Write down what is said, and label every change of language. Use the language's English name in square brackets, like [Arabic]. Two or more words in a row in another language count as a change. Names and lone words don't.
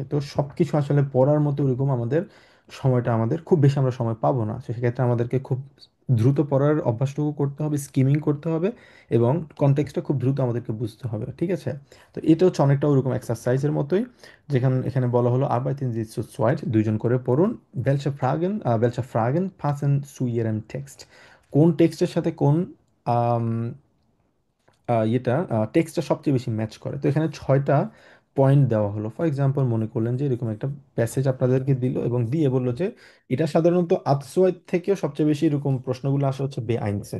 [Bangla] তো সব কিছু আসলে পড়ার মতো ওরকম আমাদের সময়টা, আমাদের খুব বেশি আমরা সময় পাবো না। সেক্ষেত্রে আমাদেরকে খুব দ্রুত পড়ার অভ্যাসটুকু করতে হবে, স্কিমিং করতে হবে, এবং কনটেক্সটটা খুব দ্রুত আমাদেরকে বুঝতে হবে। ঠিক আছে? তো এটা হচ্ছে অনেকটা ওরকম এক্সারসাইজের মতোই, যেখানে এখানে বলা হলো [German] আরবাইতেন Sie zu zweit, [Bangla] দুইজন করে পড়ুন, [German] welche Fragen passen zu Ihrem Text, [Bangla] কোন টেক্সটের সাথে কোন আম, ইয়েটা টেক্সটটা সবচেয়ে বেশি ম্যাচ করে। তো এখানে 6টা পয়েন্ট দেওয়া হলো। ফর এক্সাম্পল মনে করলেন যে এরকম একটা প্যাসেজ আপনাদেরকে দিল এবং দিয়ে বললো যে এটা সাধারণত আতসোয়ায় থেকেও সবচেয়ে বেশি এরকম প্রশ্নগুলো আসে হচ্ছে বেআইনসে।